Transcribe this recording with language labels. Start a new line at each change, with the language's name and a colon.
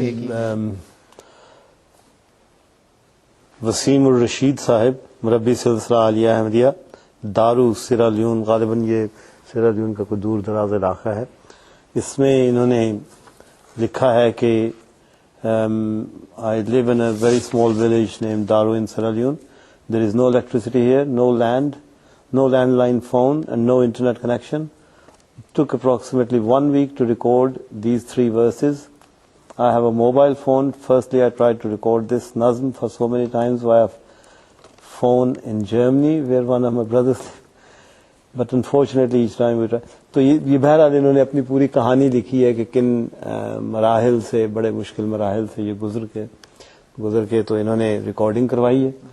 Urdu: یہ وسیم الرشید صاحب, مربی سلسلہ عالیہ احمدیہ, دارو سیرالیون, غالباً یہ سیرالیون کا کوئی دور دراز علاقہ ہے. اس میں انہوں نے لکھا ہے کہ
English: I live in a very small village named Daru in Sierra Leone. There is no electricity here, no land, no landline phone, and no internet connection. It took approximately 1 week to record these 3 verses. I have a mobile phone. Firstly, I tried to record this nazm for so many times via phone in Germany, where one of my brothers lives. But unfortunately, each time we try.
Urdu: تو یہ بہرحال انہوں نے اپنی پوری کہانی لکھی ہے کہ کن مراحل سے, بڑے مشکل مراحل سے یہ گزر کے تو انہوں نے ریکارڈنگ کروائی ہے.